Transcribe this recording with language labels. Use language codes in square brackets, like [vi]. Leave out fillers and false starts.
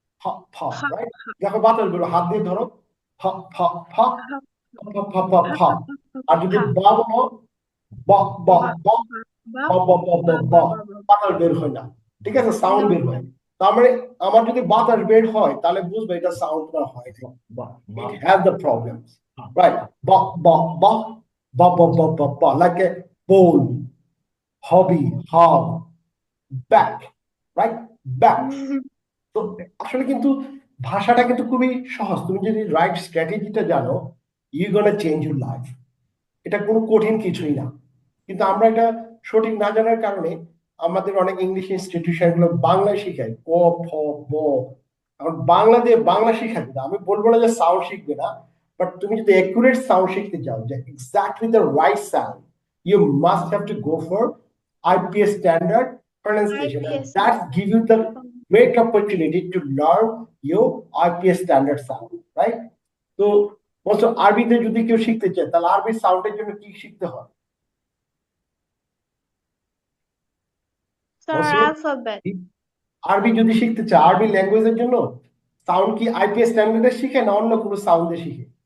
[bn] ফ ফ, রাইট? দেখো বাতাস বেরো, হাত দিয়ে ধরো, ফ ফ ফ ফ ফ ফ ফ ফ। আর যদি ব বলো ব ব ব ব ব ব ব ব, বাতাস বের হয় না, ঠিক আছে, সাউন্ড বের হয়। তার মানে আমার যদি বাতাস বের হয় তাহলে বুঝবে এটা সাউন্ড না হয়, [en] it has the problems, right? Ba ba ba ba ba ba ba ba, like a bowl, hobby, hob, back, right? Back. [bn] তো আসলে কিন্তু ভাষাটা কিন্তু খুবই সহজ, তুমি যদি রাইট স্ট্র্যাটেজিটা জানো, [en] You gonna change your life. [bn] এটা কোনো কঠিন কিছুই না, কিন্তু আমরা এটা সঠিক না জানার কারণে আমাদের অনেক ইংলিশ ইনস্টিটিউশন গুলো বাংলায় শিখায় ক খ ব। এখন বাংলা দিয়ে বাংলা শিখাবে না, আমি বলবো না যে সাউন্ড শিখবে না, বাট তুমি যদি একুরেট সাউন্ড শিখতে চাও, যে [en] Exactly the right sound, you must have to go for IPS standard pronunciation, and IPS. that give you the great opportunity to learn your IPS standard sound, right? [bn] তো বলছো আরবিতে যদি কেউ শিখতে চায় তাহলে আরবি সাউন্ডের জন্য কি শিখতে হয়? [en] Sir, [bn] বলছো [en] alphabet. [bn] আরবি যদি শিখতে চায়, আরবি ল্যাঙ্গুয়েজের জন্য সাউন্ড কি IPS স্ট্যান্ডার্ডে শিখে না অন্য কোনো সাউন্ডে শিখে?